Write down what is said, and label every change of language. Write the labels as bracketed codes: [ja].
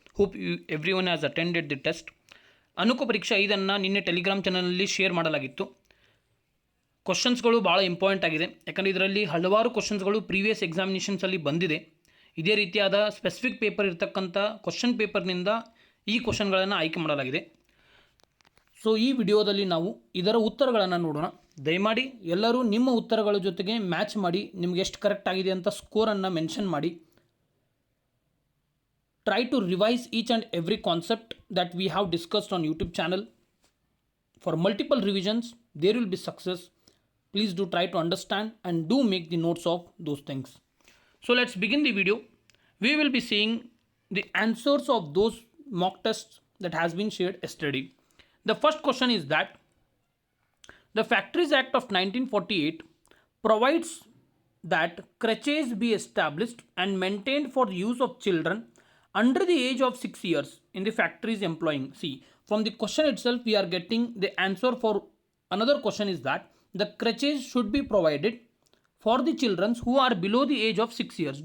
[en] Hope everyone has attended the test. [kn] ಅನುಕು ಪರೀಕ್ಷೆ 5 ನಿನ್ನೆ Telegram ಚಾನಲಲ್ಲಿ ಶೇರ್ ಮಾಡಲಾಗಿತ್ತು. ಕ್ವಶನ್ಸ್ಗಳು ಭಾಳ ಇಂಪಾರ್ಟೆಂಟ್ ಆಗಿದೆ, ಯಾಕಂದರೆ ಇದರಲ್ಲಿ ಹಲವಾರು ಕ್ವಶನ್ಸ್ಗಳು ಪ್ರೀವಿಯಸ್ ಎಕ್ಸಾಮಿನೇಷನ್ಸಲ್ಲಿ ಬಂದಿದೆ. ಇದೇ ರೀತಿಯಾದ ಸ್ಪೆಸಿಫಿಕ್ ಪೇಪರ್ ಇರತಕ್ಕಂಥ ಕ್ವಶನ್ ಪೇಪರ್ನಿಂದ ಈ ಕ್ವಶನ್ಗಳನ್ನು ಆಯ್ಕೆ ಮಾಡಲಾಗಿದೆ. ಸೊ ಈ ವಿಡಿಯೋದಲ್ಲಿ ನಾವು ಇದರ ಉತ್ತರಗಳನ್ನು ನೋಡೋಣ. ದಯಮಾಡಿ ಎಲ್ಲರೂ ನಿಮ್ಮ ಉತ್ತರಗಳ ಜೊತೆಗೆ ಮ್ಯಾಚ್ ಮಾಡಿ ನಿಮಗೆ ಎಷ್ಟು ಕರೆಕ್ಟ್ ಆಗಿದೆ ಅಂತ ಸ್ಕೋರನ್ನು ಮೆನ್ಷನ್ ಮಾಡಿ. [en] Try to revise each and every concept that we have discussed on YouTube channel. For multiple revisions there will be success. Please do try to understand and do make the notes of those things. So let's begin the video. We will be seeing the answers of those mock tests that has been shared yesterday. The first question is that the Factories Act of 1948 provides that crèches be established and maintained for the use of children under the age of 6 years in the factories employing. See, from the question itself we are getting the answer for another question is that the crèches should be provided for the children who are below the age of 6 years.